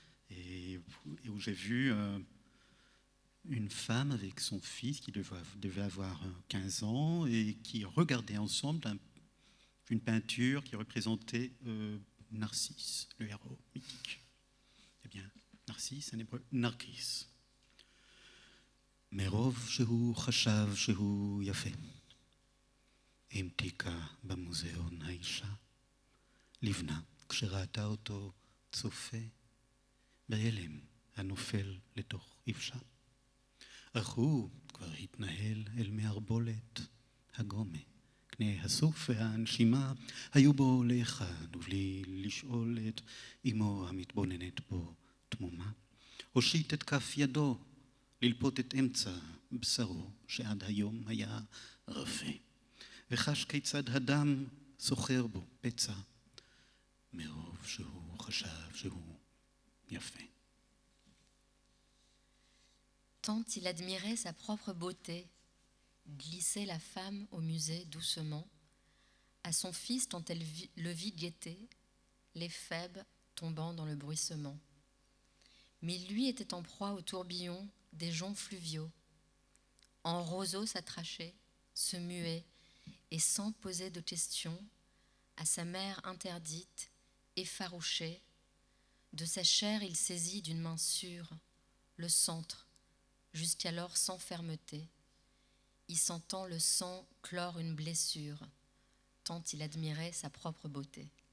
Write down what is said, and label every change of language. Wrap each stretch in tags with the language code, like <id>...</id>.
<fr>et où j'ai vu une femme avec son fils qui devait avoir 15 ans et qui regardaient ensemble une peinture qui représentait Narcisse, le héros mythique. Eh bien, Narcisse, en hébreu, Narkis.</fr> <he>מרוב שהוא חשב שהוא יפה, המתיקה במוזיאון האישה, לבנה כשראתה אותו צופה בהלם הנופל לתוך איבשה. אך הוא כבר התנהל אל מערבולת הגומה. קנה הסוף והנשימה היו בו לאחד, ובלי לשאול את אמו המתבוננת בו תמומה. הושיט את כף ידו ללפות את אמצע בשרו, שעד היום היה רפה. וחש כיצד הדם סוחר בו פצע, מרוב שהוא חשב שהוא יפה.</he> <fr>Tant il admirait sa propre beauté, glissait la femme au musée doucement, à son fils tant elle le vit guetter, les fèbes tombant dans le bruissement. Mais lui était en proie au tourbillon des joncs fluviaux, en roseaux s'attrachait, se muait, et sans poser de questions, à sa mère interdite, effarouché, de sa chair il saisit d'une main sûre le centre, jusqu'alors sans fermeté, y sentant le sang clore une blessure, tant il admirait sa propre beauté.</fr>